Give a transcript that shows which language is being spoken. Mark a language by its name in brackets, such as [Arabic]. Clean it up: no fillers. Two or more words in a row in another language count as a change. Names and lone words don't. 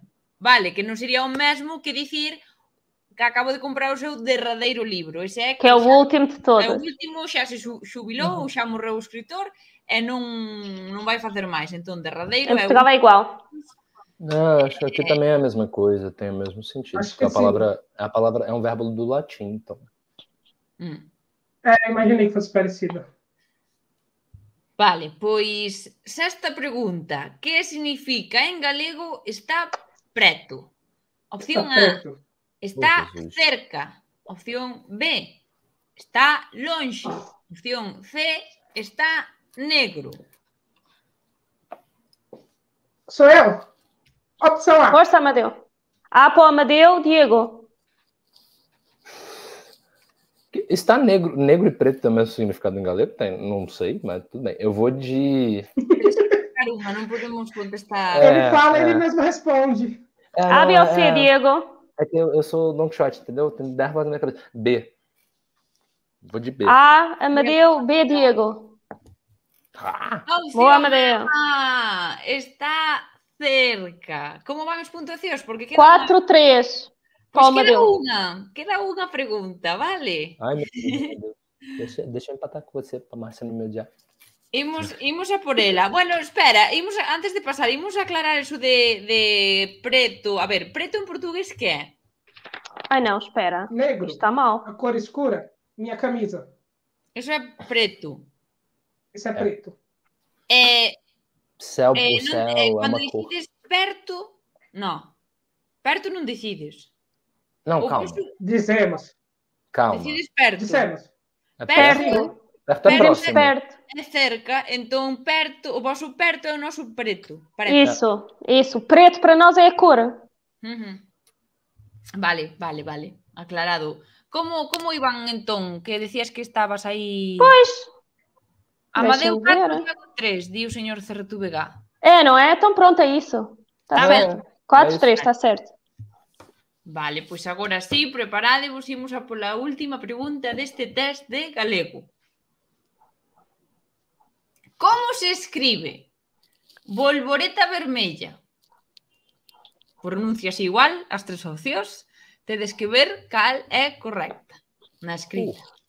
[Galician] Vale, que non sería o mesmo que dicir que acabo de comprar o seu derradeiro libro. Ese é Que é o último de é o todos. último, xa se xubilou ou xa morreu o escritor e non vai facer máis. Entón, derradeiro [Portuguese] Em [Galician] é o [Portuguese] Portugal é igual. Não, acho que aqui também é a mesma coisa, tem o mesmo sentido. Acho que A palavra é um verbo do latim, então. Imaginei que fosse parecido. [Galician] Vale, pois sexta pregunta. Que significa en galego está preto? Opción A, está cerca. Opción B, está longe. Opción C, está negro. [Portuguese] Sou eu? Opção A. [Galician] Força, Amadeu. A para o Amadeu, Diego. [Portuguese] Está negro e preto tem o mesmo significado em galego? Tem, não sei, mas tudo bem. Eu vou de... [Galician] Caramba, não podemos contestar. [Portuguese] Ele fala, ele mesmo responde. [Galician] A, B ou C, Diego? [Portuguese] É que eu sou Don Quixote, entendeu? Tem 10 vozes na minha cabeça. B. Vou de B. [Galician] A, Amadeu, B, Diego. Boa, Amadeu. Ah, está cerca. Como van as puntuacións? Porque 4-3. Pois queda unha pregunta, vale? [Portuguese] Ai, meu Deus. Deixa eu empatar com você, pra Márcia não me odiar. [Galician] Imos a por ela. Bueno, espera, antes de pasar, imos a aclarar eso de preto. A ver, preto em português que é? [Portuguese] Ai, não, espera. Negro. [Galician] Isto está mal. [Portuguese] A cor escura. Minha camisa. Isso é preto. Isso é preto. Céu, o céu é quando uma cor. decides perto... Não. Perto não decides. Não, O calma. vosso- Dizemos. Calma. Decides perto. Dissemos. É Perto. perto é Perto, próximo. Perto. É cerca, então perto, o vosso perto é o nosso preto. Parece. Isso. Preto para nós é a cor. Uhum. [Galician] Vale. Aclarado. Como iban entón? Que decías que estabas aí... Pois. [Portuguese] Amadeu Deixa-me 4, ver. [Galician] Tiago 3, di o señor Cerretubega. [Portuguese] É, não é? Então pronto, é isso. Está Tá certo. 4-3, está certo. [Galician] Vale, pois agora sí, preparadevos, imos a pola última pregunta deste test de galego. Como se escribe bolboreta vermella? Pronuncias igual as tres opcións, tedes que ver cal é correcta na escrita.